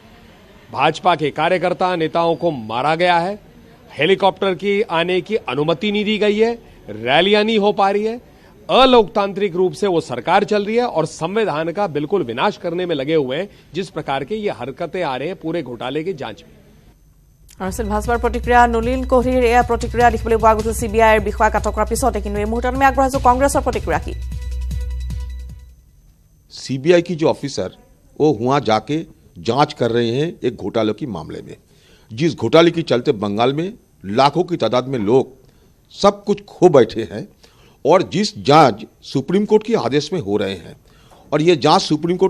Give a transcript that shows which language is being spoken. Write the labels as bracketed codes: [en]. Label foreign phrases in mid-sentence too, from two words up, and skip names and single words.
[hi] भाजपा के कार्यकर्ता नेताओं को मारा गया है, हेलीकॉप्टर की आने की अनुमति नहीं दी गई है, रैलियां नहीं हो पा रही है, अलोकतांत्रिक रूप से वो सरकार चल रही है और संविधान का बिल्कुल विनाश करने में लगे हुए हैं। जिस प्रकार के ये हरकतें आ रहे हैं पूरे घोटाले की जांच में। [as] ভাজপাৰ প্ৰতিক্ৰিয়া নলিন কোহলিৰ এয়া প্ৰতিক্ৰিয়া দেখিবলৈ পোৱা গৈছে CBIৰ বিষয়াক আটক কৰাৰ পিছতে কিন্তু এই মুহূৰ্তত আমি আগবঢ়াইছো কংগ্ৰেছৰ প্ৰতিক্ৰিয়া কি [hi] CBI की जो ऑफिसर वो वहां जाके जांच कर रहे हैं एक घोटाले के मामले में, जिस घोटाले के चलते बंगाल में लाखों की तादाद में लोग सब कुछ खो बैठे हैं और जिस जांच सुप्रीम कोर्ट के आदेश में हो रहे हैं और ये जांच सुप्रीम कोर्ट